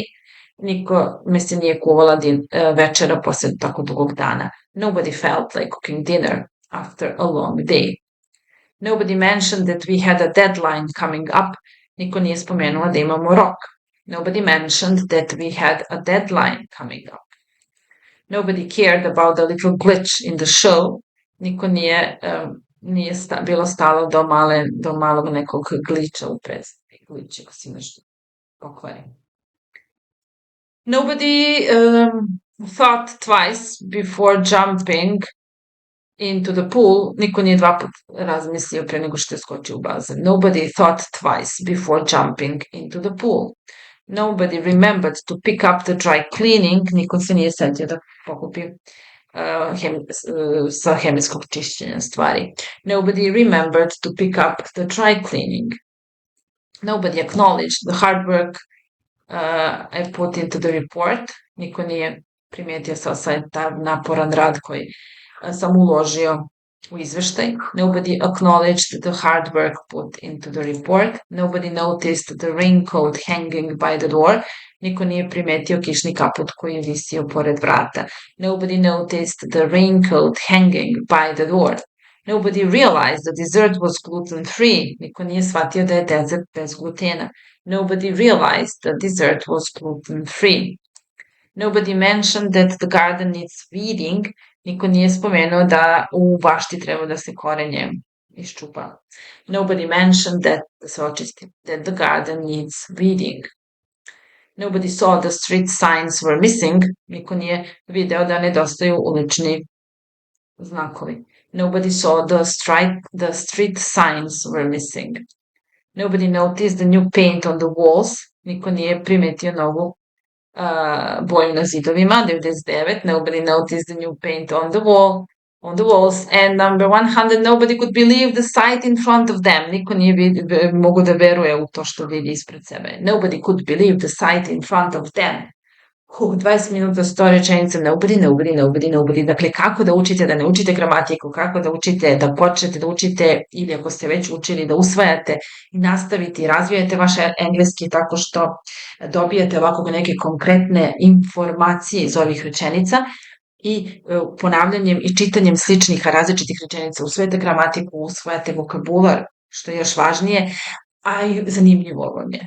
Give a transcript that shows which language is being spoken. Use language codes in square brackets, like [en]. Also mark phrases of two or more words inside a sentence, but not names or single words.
[sr] Niko me se nije kuvala večera posle tako dugog dana. [en] Nobody felt like cooking dinner after a long day. Nobody mentioned that we had a deadline coming up. [sr] Niko nije spomenula da imamo rok. [en] Nobody mentioned that we had a deadline coming up. Nobody cared about the little glitch in the show. [sr] Niko nije bilo stalo do malog nekog glitcha u predstavi. Glitch, ako si nešto pokvari. [en] Nobody thought twice before jumping into the pool. [sr] Niko nije dva put razmislio pre nego što je skočio u bazen. [en] Nobody thought twice before jumping into the pool. Nobody remembered to pick up the dry cleaning. [sr] Niko se nije setio da pokupi sa hemijskog čišćenja stvari. [en] Nobody remembered to pick up the dry cleaning. Nobody acknowledged the hard work I put into the report. [sr] Niko nije primijetio sav taj naporan rad koji sam uložio u izveštaj. [en] Nobody acknowledged the hard work put into the report. Nobody noticed the raincoat hanging by the door. [sr] Niko nije primetio kišni kaput koji je visio pored vrata. [en] Nobody noticed the raincoat hanging by the door. Nobody realized the dessert was gluten-free. [sr] Niko nije shvatio da je dezert bez glutena. [en] Nobody realized the dessert was gluten-free. Nobody mentioned that the garden needs weeding. [sr] Niko nije spomenuo da u bašti treba da se korenje iščupa. [en] Nobody mentioned that, [sr] da se očisti, [en] that the garden needs weeding. Nobody saw the street signs were missing. [sr] Niko nije video da nedostaju ulični znakovi. [en] Nobody saw the street signs were missing. Nobody noticed the new paint on the walls. [sr] Niko nije primetio novu boju na zidovima. 99. [en] Nobody noticed the new paint on the walls. And number 100, nobody could believe the sight in front of them. [sr] Niko nije mogu da veruje u to što vidi ispred sebe. [en] Nobody could believe the sight in front of them. [sr] 20 minuta, 100 rečenica, nobody. Dakle, kako da učite, da ne učite gramatiku, kako da učite, da počnete da učite ili ako ste već učili da usvajate i nastavite i razvijate vaš engleski tako što dobijete ovako neke konkretne informacije iz ovih rečenica i ponavljanjem i čitanjem sličnih različitih rečenica usvajate gramatiku, usvajate vokabular, što je još važnije, a i zanimljivo vam je.